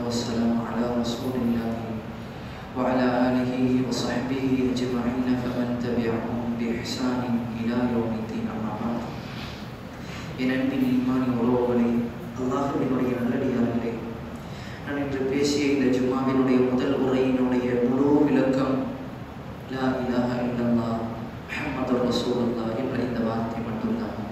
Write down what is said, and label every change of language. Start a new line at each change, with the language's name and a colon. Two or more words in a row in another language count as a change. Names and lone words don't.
Arabic: والسلام على رسول الله وعلى آله وصحبه أجمعين فمن تبعهم بإحسان إلى يوم الدين. أما بعد.
Tamil: என் அன்பின் ஈமானி உறவுகளே, அல்லாஹ்வினுடைய நல்லடியார்களே, நான் இன்று பேசிய இந்த ஜும்மாவினுடைய முதல் உரையினுடைய முழு விளக்கம்
Arabic: لا إله إلا الله محمد رسول الله
Tamil: என்ற இந்த வார்த்தை மட்டும்தான்.